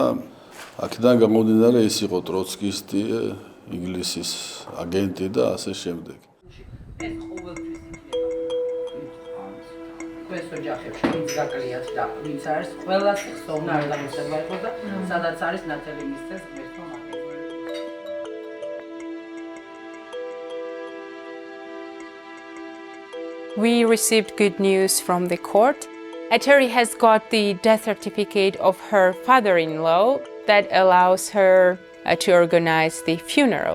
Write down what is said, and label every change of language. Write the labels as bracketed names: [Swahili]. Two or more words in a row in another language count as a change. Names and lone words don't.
[Georgian] აქედან გამომდინარე ის იყო ტროცკისტი, ინგლისის აგენტი და ასე შემდეგ. არის ოჯახებში, ვინც გაკლიათ და ვინც არის ყველას ხსოვნა არ დამოსება იყოს და სადაც არის ნათელი მისცეს ღმერთმა მაგაზე. [English] We received good news from the court. Terry has got the death certificate of her father-in-law that allows her to organize the funeral.